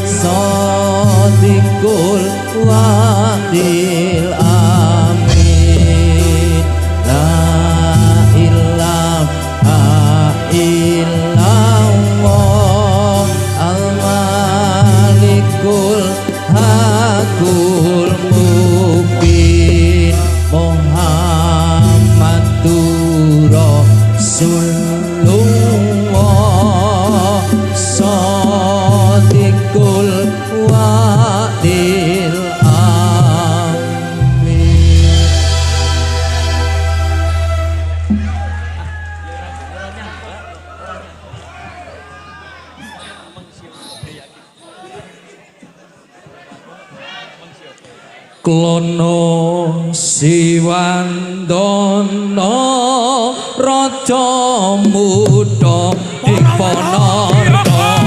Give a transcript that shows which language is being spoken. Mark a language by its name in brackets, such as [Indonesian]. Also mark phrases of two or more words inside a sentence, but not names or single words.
[Arabic] صادق الوعد الأمين لا إله إلا الله الملك الحق المبين محمد رسول الله صادق الوعد الأمين [Javanese] Klono Siwandono Raja Muda ing Ponorogo